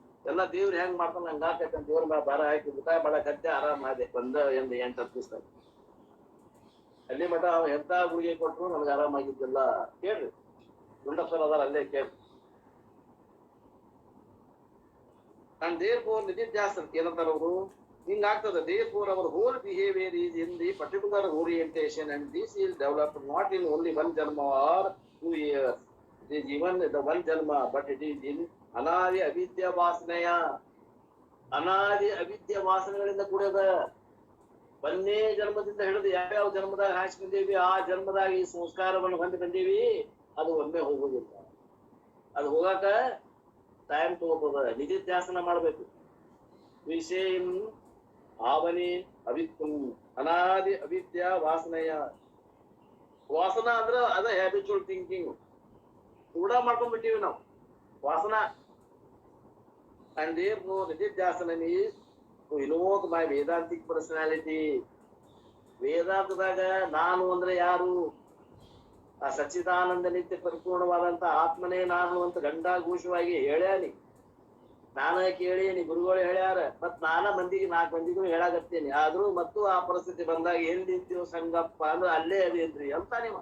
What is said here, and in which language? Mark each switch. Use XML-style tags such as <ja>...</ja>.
<kn>ಎಲ್ಲ ದೇವ್ರು ಹೆಂಗ್ ಮಾಡ್ತಾನ ಹಂಗ ಆಕೈತಿ ಅಂತ ದೇವ್ರ ಮೇಲೆ ಭಾರ ಹಾಕಿ ಊಟ ಮಾಡಕತ್ತೆ, ಆರಾಮ ಆದೆ. 8-10 ದಿವಸ ಅಲ್ಲಿ ಮಠ ಅವ ಎಂತ ಗುಳಿಗೆ ಕೊಟ್ರು ನನ್ಗೆ ಆರಾಮಾಗಿದ್ದಿಲ್ಲ. ಕೇಳ್ರಿ, ಗುಂಡಪ್ಪ ಸರ್ ಅದಾರ, ಅಲ್ಲೇ ಕೇಳ್ರಿ. ನಾನ್</kn> <en>therefore</en> <kn>ನಿಧಿಧ್ಯಾಸನ ಏನಂತಾರ ಅವರು, ಹಿಂಗಾಗ್ತದ.</kn> <en>therefore our whole behavior is in the particular orientation, and this is developed not in only 1 janma or 2 years. It is even the 1 janma, but it is in</en> <sa>ಅನಾದಿ ಅವಿದ್ಯ ವಾಸನೆಯ.</sa> <kn>ಅನಾದಿ ಅವಿದ್ಯ ವಾಸನೆಗಳಿಂದ ಕೂಡದ. 1ನೇ ಜನ್ಮದಿಂದ ಹಿಡಿದು ಯಾವ್ಯಾವ ಜನ್ಮದಾಗ ಹಾಸ್ಕೊಂಡಿವಿ, ಆ ಜನ್ಮದಾಗ ಈ ಸಂಸ್ಕಾರವನ್ನು ಹೊಂದಿ ಬಂದೀವಿ. ಅದು ಒಮ್ಮೆ ಹೋಗುದಿಲ್ಲ. ಅದು ಹೋಗಾಕ ಟೈಮ್ ತಗೋತದ. ನಿಧಿಧ್ಯಾಸನ ಮಾಡ್ಬೇಕು. ವಿಷಯ ಭಾವನೆ ಅವಿತ್ವಂ ಅನಾದಿ ಅವಿದ್ಯ ವಾಸನೆಯ. ವಾಸನ ಅಂದ್ರ ಅದ</kn> <en>Habitual thinking.</en> <kn>ರೂಢ ಮಾಡ್ಕೊಂಡ್ಬಿಟ್ಟಿವಿ ನಾವು ವಾಸನ.</kn> <en>And therefore nididhyasana is to invoke my Vedantic personality.</en> <kn>ವೇದಾಂತದಾಗ ನಾನು ಅಂದ್ರೆ ಯಾರು? ಆ ಸಚ್ಚಿದಾನಂದ ನಿತ್ಯ ಪರಿಪೂರ್ಣವಾದಂತ ಆತ್ಮನೇ ನಾನು ಅಂತ ಗಂಡಾಘೋಷವಾಗಿ ಹೇಳ್ಯಾನಿ. ನಾನ ಕೇಳೇನಿ, ಗುರುಗಳು ಹೇಳ್ಯಾರ, ಮತ್ ನಾನ ಮಂದಿಗೆ 4 ಮಂದಿಗೂ ಹೇಳಾಕತ್ತೇನಿ. ಆದ್ರೂ ಮತ್ತು ಆ ಪರಿಸ್ಥಿತಿ ಬಂದಾಗ ಎಲ್ಲಿದ್ದೀವ್ ಸಂಗಪ್ಪ ಅಂದ್ರೆ ಅಲ್ಲೇ ಅದೇನ್ರಿ ಅಂತ.</kn>